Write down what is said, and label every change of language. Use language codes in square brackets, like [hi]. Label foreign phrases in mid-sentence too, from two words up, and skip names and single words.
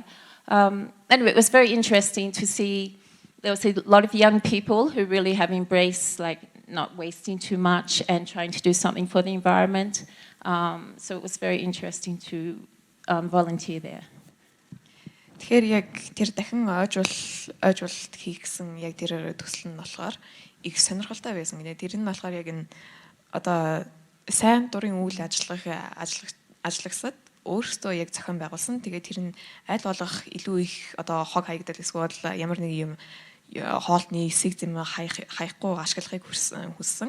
[en] Anyway, it was very interesting to see. There was a lot of young people who really have embraced like not wasting too much and trying to do something for the environment. So it was very interesting to volunteer there. [mn] Тэгэхээр яг тэр дахин ойжуулалт хийх гэсэн яг тэр төсөл нь болохоор их сонирхолтой байсан гинэ. Тэр нь болохоор яг энэ одоо сайн дурын үйл ажиллагсад өөрсдөө яг зохион байгуулсан. Тэгээд тэр нь аль болох илүү их одоо хог хаягдал эсвэл ямар нэг юм хоолтны эсэг зэм хаяхгүй ашиглахыг хүссэн.